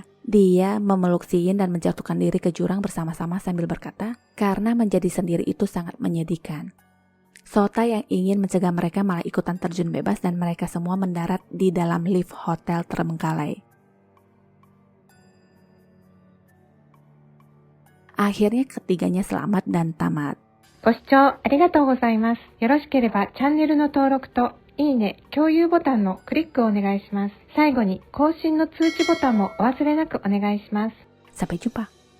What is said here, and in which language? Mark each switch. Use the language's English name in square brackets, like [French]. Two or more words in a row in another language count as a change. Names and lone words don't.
[Indonesian] Dia memeluk si Yin dan menjatuhkan diri ke jurang bersama-sama sambil berkata, karena menjadi sendiri itu sangat menyedihkan. Sota yang ingin mencegah mereka malah ikutan terjun bebas dan mereka semua mendarat di dalam lift hotel terbengkalai. Akhirnya ketiganya selamat dan tamat. [Japanese] ご視聴ありがとうございます。よろしければチャンネルの登録といいね、共有ボタンのクリックをお願いします。最後に更新の通知ボタンもお忘れなくお願いします。 [Indonesian] Sampai jumpa.